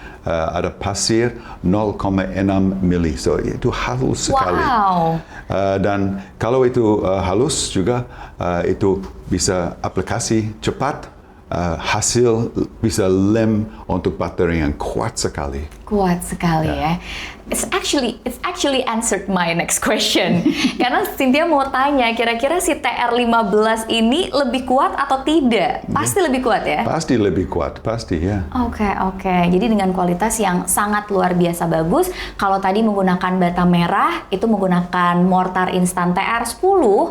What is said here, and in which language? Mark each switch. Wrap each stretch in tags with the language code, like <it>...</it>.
<id>Ada pasir 0,6 mili, so itu halus sekali. Dan kalau itu halus juga, itu bisa aplikasi cepat, hasil bisa lem untuk bata ringan kuat sekali.</id> <en>Ya. It's actually answered my next question.</en> <id>Karena Cynthia mau tanya, kira-kira si TR15 ini lebih kuat atau tidak? Pasti lebih kuat ya? Pasti lebih kuat, pasti ya. Oke. Jadi dengan kualitas yang sangat luar biasa bagus. Kalau tadi menggunakan bata merah, itu menggunakan mortar instan TR10.</id>